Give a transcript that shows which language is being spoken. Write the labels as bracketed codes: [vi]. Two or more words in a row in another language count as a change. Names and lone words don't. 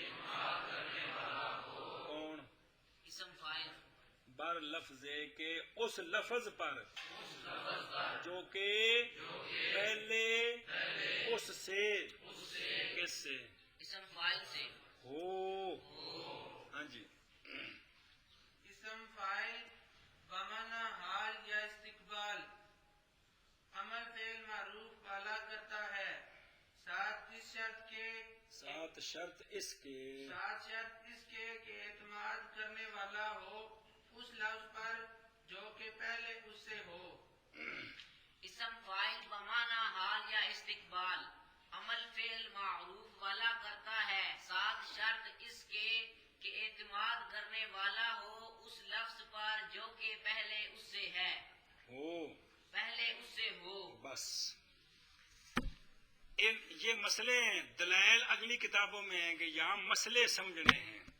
[ur] کون؟ اسم فاعل بر لفظ کے اس لفظ پر جو کہ پہلے اس سے کس سے اسم فاعل سے ہو. ہاں جی. اسم فاعل بمعنی حال یا استقبال عمل فعل معروف والا کرتا ہے. 7 شرط اس کے کہ اعتماد کرنے والا ہو اس لفظ پر جو کہ پہلے اس سے ہو. اسم فاعل بمعنی حال یا استقبال عمل فعل معروف والا کرتا ہے. 7 شرط اس کے کہ اعتماد کرنے والا ہو اس لفظ پر جو کہ پہلے اس سے ہے. ہو. پہلے اس سے ہو. بس یہ مسئلے ہیں، دلائل اگلی کتابوں میں ہیں کہ یہاں مسئلے سمجھنے ہیں.